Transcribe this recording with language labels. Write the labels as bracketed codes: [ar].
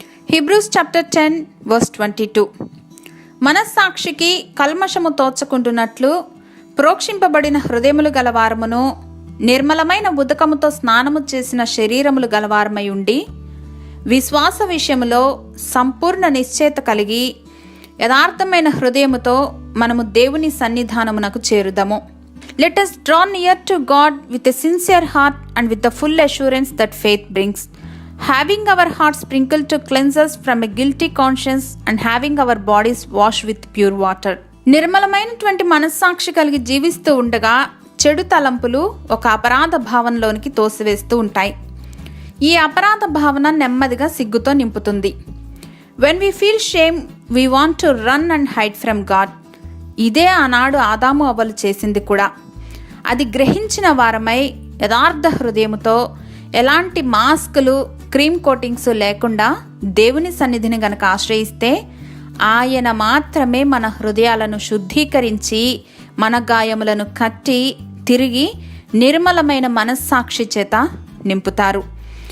[te] Hebrews chapter 10 verse 22. మనస్సాక్షికి కల్మషము తోచకుంటున్నట్లు ప్రోక్షింపబడిన హృదయములు గలవారమును నిర్మలమైన ఉదకముతో స్నానము చేసిన శరీరములు గలవారమై ఉండి విశ్వాస విషయములో సంపూర్ణ నిశ్చయత కలిగి యథార్థమైన హృదయముతో మనము దేవుని సన్నిధానమునకు చేరుదము. [en] Let us draw near to God with a sincere heart and with the full assurance that faith brings, having our hearts sprinkled to cleanse us from a guilty conscience and having our bodies washed with pure water. [te] నిర్మలమైనటువంటి మనస్సాక్షి కలిగి జీవిస్తూ ఉండగా చెడు తలంపులు ఒక అపరాధ భావనలోనికి తోసివేస్తూ ఉంటాయి. ఈ అపరాధ భావన నెమ్మదిగా సిగ్గుతో నింపుతుంది. [en] When we feel shame, we want to run and hide from God. [te] ఇదే ఆనాడు ఆదాము అవ్వలు చేసింది కూడా. అది గ్రహించిన వారమై యథార్థ హృదయముతో ఎలాంటి మాస్కులు, క్రీమ్ కోటింగ్స్ లేకుండా దేవుని సన్నిధిని గనక ఆశ్రయిస్తే ఆయన మాత్రమే మన హృదయాలను శుద్ధీకరించి మన గాయములను కట్టి తిరిగి నిర్మలమైన మనస్సాక్షి చేత నింపుతారు.